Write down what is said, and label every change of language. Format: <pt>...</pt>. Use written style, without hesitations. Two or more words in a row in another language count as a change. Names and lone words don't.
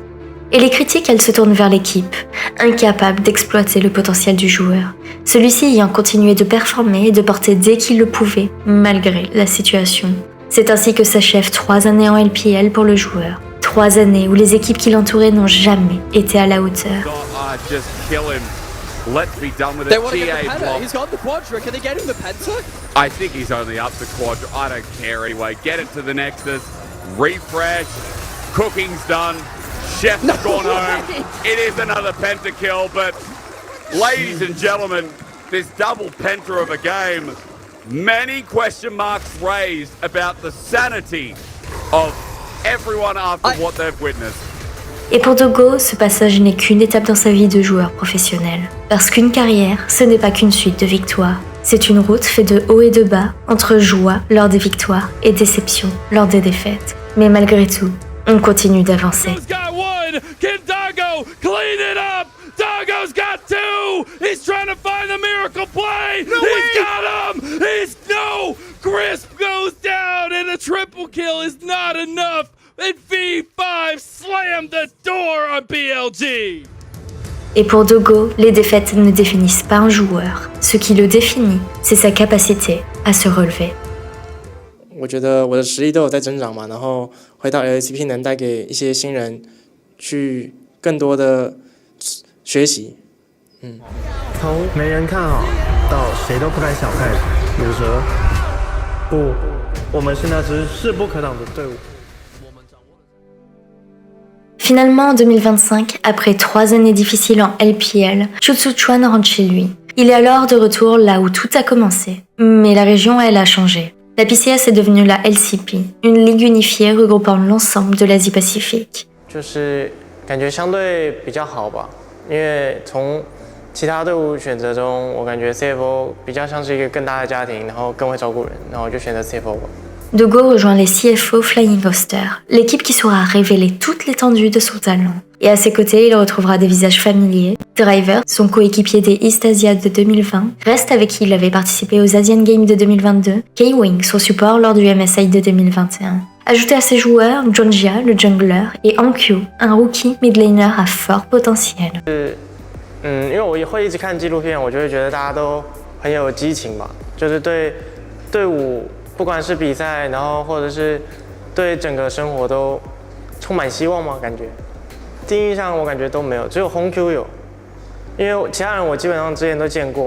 <fr>Et les critiques, elles se tournent vers l'équipe, incapable d'exploiter le potentiel du joueur. Celui-ci ayant continué de performer et de porter dès qu'il le pouvait, malgré la situation. C'est ainsi que s'achèvent 3 années en LPL pour le joueur. 3 années où les équipes qui l'entouraient n'ont jamais été à la hauteur.</fr> <en>Let's be done with it. They want to get the Penta. He's got the Quadra. Can they get him the Penta? I think he's only up the Quadra. I don't care anyway. Get it to the Nexus. Refresh. Cooking's done. Chef's gone home. It is another pentakill, but ladies and gentlemen, this double penta of a game, many question marks raised about the sanity of everyone after what they've witnessed.</en> <fr>Et pour Dogo, ce passage n'est qu'une étape dans sa vie de joueur professionnel. Parce qu'une carrière, ce n'est pas qu'une suite de victoires. C'est une route faite de haut et de bas, entre joie lors des victoires et déception lors des défaites. Mais malgré tout, on continue d'avancer.</fr> <en>Doggo's got two! He's trying to find the miracle play! He's got him! No! Crisp goes down and a triple kill is not enough! And V5 slammed the door on BLG!</en> <fr>Et pour Dogo, les défaites ne définissent pas un joueur. Ce qui le définit, c'est sa capacité à se relever.</fr> <zh>我觉得我的实力都有在增长嘛，然后回到 LCP 能带给一些新人去更多的学习。从没人看好到谁都不敢小看鲁蛇，不，我们是那支势不可挡的队伍。</zh> <fr>Finalement, en 2025, après 3 années difficiles en LPL, Xu Tzuchuan rentre chez lui. Il est alors de retour là où tout a commencé. Mais la région, elle, a changé. La PCS est devenue la LCP, une ligue unifiée regroupant l'ensemble de l'Asie-Pacifique.</fr> <zh>就是感觉相对比较好吧，因为从其他队伍选择中，我感觉 CFO 比较像是一个更大的家庭，然后更会照顾人，然后我就选择 CFO 吧。</zh> <fr>Dogo rejoint les CFO Flying Hoster, l'équipe qui saura révéler toute l'étendue de son talent. Et à ses côtés, il retrouvera des visages familiers. Driver, son coéquipier des East Asia de 2020, reste avec qui il avait participé aux Asian Games de 2022. K-Wing, son support lors du MSI de 2021. Ajoutez à ces joueurs Jonjia, le jungler, et Ankyu, un</fr> <en>rookie mid laner</en> <fr>à fort potentiel.</fr> <zh>因为我会一直看纪录片，我就会觉得大家都很有激情吧，就是对队伍。不管是比赛，然后或者是对整个生活都充满希望吗？感觉第一印象我感觉都没有，只有Hongq有，因为其他人我基本上之前都见过嘛。</zh>